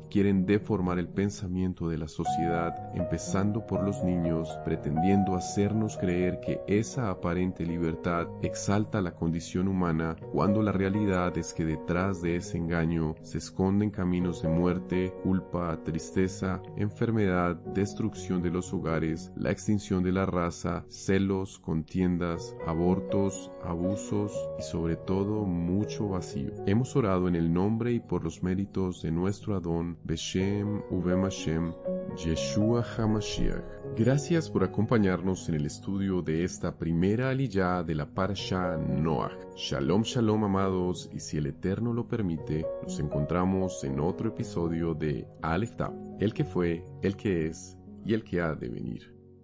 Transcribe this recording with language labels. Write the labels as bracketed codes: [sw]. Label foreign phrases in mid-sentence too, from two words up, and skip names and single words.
[es] quieren deformar el pensamiento de la sociedad, empezando por los niños, pretendiendo hacernos creer que esa aparente libertad exalta la condición humana, cuando la realidad es que detrás de ese engaño se esconden caminos de muerte, culpa, tristeza, enfermedad, destrucción de los hogares, la extinción de la raza, celos, contiendas, abortos, abusos y sobre todo mucho vacío. Hemos orado en el nombre y por los méritos de nuestro Adón, [he] בשם ובם השם, ישוע המשיח. [es] Gracias por acompañarnos en el estudio de esta primera aliyá de la Parashá Noach. [he] שלום, שלום, [es] amados, y si el Eterno lo permite, nos encontramos en otro episodio de Aleph Tav, el que fue, el que es y el que ha de venir.